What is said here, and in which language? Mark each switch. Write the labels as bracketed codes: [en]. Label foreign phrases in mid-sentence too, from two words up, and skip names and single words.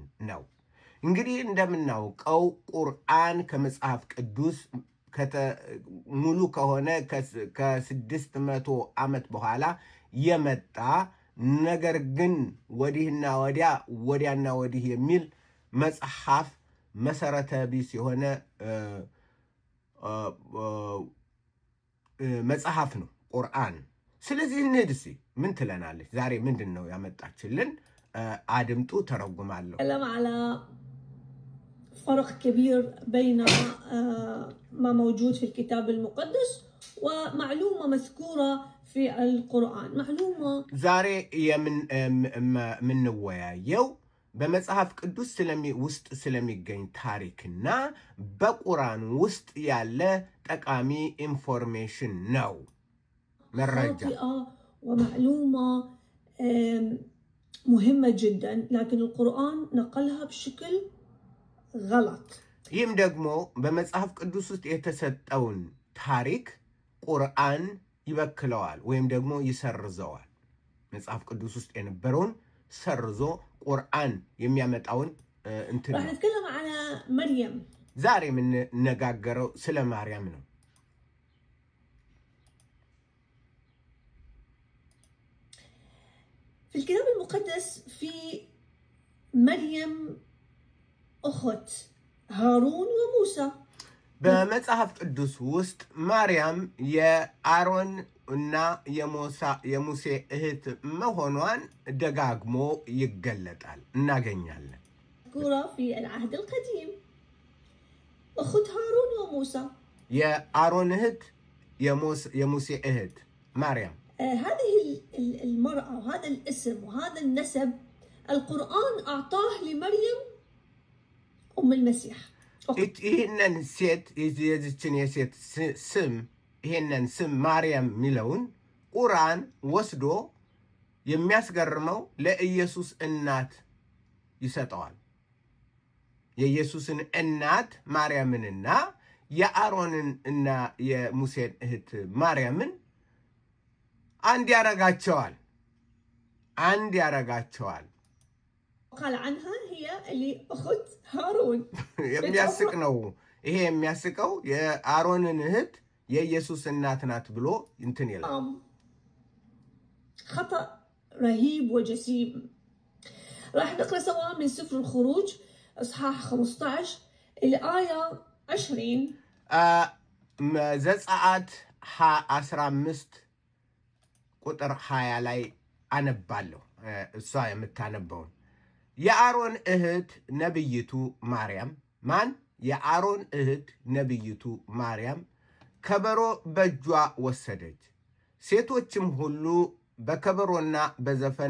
[am] ነው። እንግዲህ እንደምናውቀው ቁርአን ከመጽሐፍ ቅዱስ ሙሉ ከሆነ ከ600 ዓመት በኋላ የመጣ ነገር ግን ወዲህና ወዲያና ወዲህ የሚል መጽሐፍ መሰረተ ቢስ የሆነ መጽሐፍ ነው ቁርአን። ስለዚህ እንሂድ እስኪ ምን ትለናለች ዛሬ? ምንድን ነው ያመጣችልን? አድምጡ፣ ተረጉማለሁ። [ar] فرق كبير بين ما موجود في الكتاب المقدس ومعلومة مذكورة في القرآن. معلومة زاري من ويايو بمصحف قدوس وسط [am] ስለሚገኝ ታሪክና በቁርአን ውስጥ ያለ ጠቃሚ ኢንፎርሜሽን ነው መረጃ [ar] ومعلومة مهمة جدا، لكن القرآن نقلها بشكل غلط. [am] ይህም ደግሞ በመጽሐፍ ቅዱስ ውስጥ የተሰጠውን ታሪክ ቁርአን ይበክለዋል ወይም ደግሞ ይሰርዘዋል። መጽሐፍ ቅዱስ ውስጥ የነበረውን ሰርዞ ቁርአን የሚያመጣውን እንትን ነው። [ar] نتكلم على مريم. [am] ዛሬ የምንነጋገረው ስለ ማርያም ነው። [ar] في الكتاب المقدس في مريم أخت هارون وموسى. [am] በመጽሐፍ ቅዱስ ውስጥ ማርያም የአሮን እና የሙሴ እህት መሆኗን ደጋግሞ ይገለጣል እናገኛለን። [ar] مذكورة في العهد القديم أخت هارون وموسى. [am] የአሮን እህት የሙሴ እህት ማርያም። [ar] هذه المرأة وهذا الاسم وهذا النسب القرآن أعطاه لمريم أم المسيح. [am] ይህንን ሴት የዚችን የሴት ስም ይህንን ስም ማርያም የሚለውን ቁርአን ወስዶ የሚያስገርመው ለኢየሱስ እናት ይሰጠዋል። የኢየሱስን እናት ማርያምንና የአሮንን እና የሙሴን እህት ማርያምን አንድ ያረጋቸዋል። [ar] قال عنها هي اللي أخت هارون. [am] የሚያስቅ ነው ይሄ። የሚያስቀው የአሮንን እህት የኢየሱስ እናት ናት ብሎ እንትን ይላል። [ar] خطأ رهيب وجسيم. راح نقرأ سوا من سفر الخروج إصحاح 15 الآية 20. [am] ዘጸአት 15 ቁጥር 20 ላይ አነባለሁ። እሷ የምታነበውን የአሮን እህት ነብይቱ ማርያም ማን? የአሮን እህት ነብይቱ ማርያም ከበሮ በእጇ ወሰደች። ሴቶችም ሁሉ በከበሮና በዘፈን